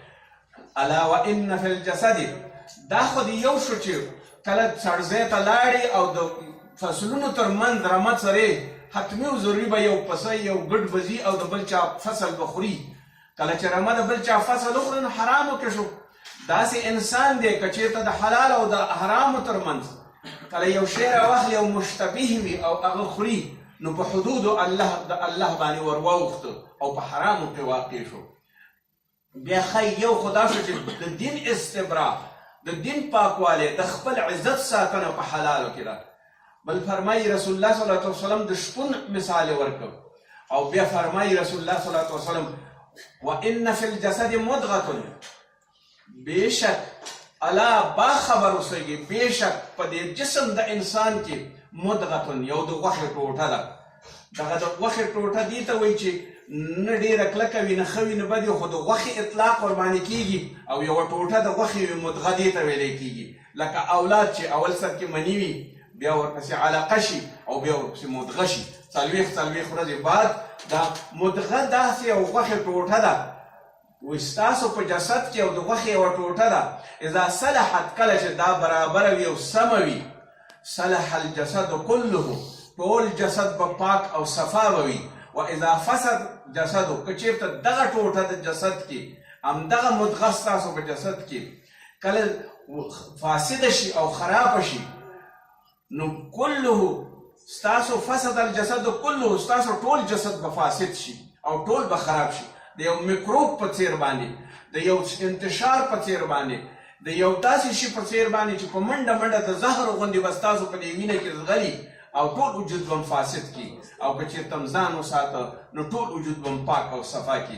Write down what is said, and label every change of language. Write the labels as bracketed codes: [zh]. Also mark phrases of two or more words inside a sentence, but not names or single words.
[ar] الا وان فی الجسد [ps] دا خو د یو شو چې کله څړځای ته لاړې او د فصلونو ترمنځ رمه څرې حتمی او ضروري به یو پسه یو ګډ به ځي او د بل چا فصل به خوري کله چې رمه د بل چا فصل وخوري نو حرامو کې شو داسې انسان دی که چېرته د حلال او د حرامو ترمنځ کله یو شی راواخلي او مشتبه وي او هغه خوري نو په حدودو د الله باندې ور واوښته او په حرامو کې واقع شو بیا ښایي یو خو دا شو چې د دین استبرا د دین پاکوالی د خپل عزت ساتنه په حلالو کې ده بل فرمایي [ar] رسول الله صلی الله علیه وسلم [ps] د شپون مثال یې ورکړ او بیا فرمایي [ar] رسول الله صلی الله علیه وسلم وان فی الجسد مضغة [ps] بېشک الا با خبر اوسئ بېشک په دې جسم د انسان کې مضغة یو د غوښې ټوټه ده دغه د غوښې ټوټه دې ته وایي چې نه ډېره کلکه وي نه ښه وي نه بد وي خو د غوښې اطلاق ورباندې کېږي او یوه ټوټه د غوښې وي مضغه دې ته ویلی کېږي لکه اولاد چې اول سر کې مني وي بیا ورپسې علاقه شي او بیا ورپسې مدغه شي څلوېښت ورځې بعد دا مدغه داسې یو غوښې ټوټه ده وایي ستاسو په جسد کې او د غوښې یوه ټوټه ده [ar] اذا صلحت [ps] کله چې دا برابره وي او سمه وي [ar] صلح الجسد [ps] كله ټول جسد به پاک او صفا به وي [ar] و اذا فسد جسدو [ps] که چېرته دغه ټوټه د جسد کې همدغه مدغه ستاسو په جسد کې کله فاسده شي او خرابه شي نو كله ستاسو [ar] فسد الجسد [ps] كله ستاسو ټول جسد به فاسد شي او ټول به خراب شي د یو میکروب په څیر باندې، د یو انتشار په څیر باندې، د یو داسې شي په څیر باندې چې په منډه منډه د زهر غوندې به ستاسو په دې وینه کې ځغلي او ټول وجود به فاسد کی، او که چېرته م ځان وساته نو ټول وجود به پاک او صفا کی.